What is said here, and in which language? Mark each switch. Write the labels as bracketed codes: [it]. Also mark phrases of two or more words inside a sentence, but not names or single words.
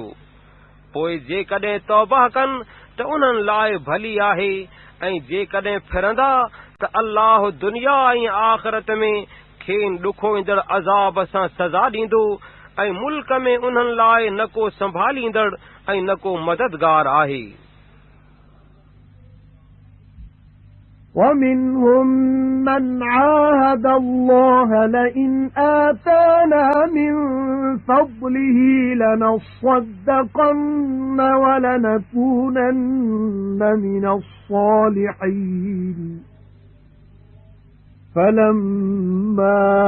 [sd] पोइ जेकॾहिं तौबा कनि त उन्हनि लाइ भली आहे ऐं जेकॾहिं फिरंदा त अल्लाह दुनिया ऐं आख़िरत में खेनि ॾुखो ईंदड़ अज़ाब सां सज़ा ॾींदो ऐं मुल्क में उन्हनि लाइ न को संभालींदड़ ऐं न को मददगार आहे। [ar] وَمِنْهُمْ مَنْ عَاهَدَ اللَّهَ لَئِنْ آتَانَا مِنْ فَضْلِهِ لَنَصَّدَّقَنَّ وَلَنَكُونَنَّ مِنَ الصَّالِحِينَ فَلَمَّا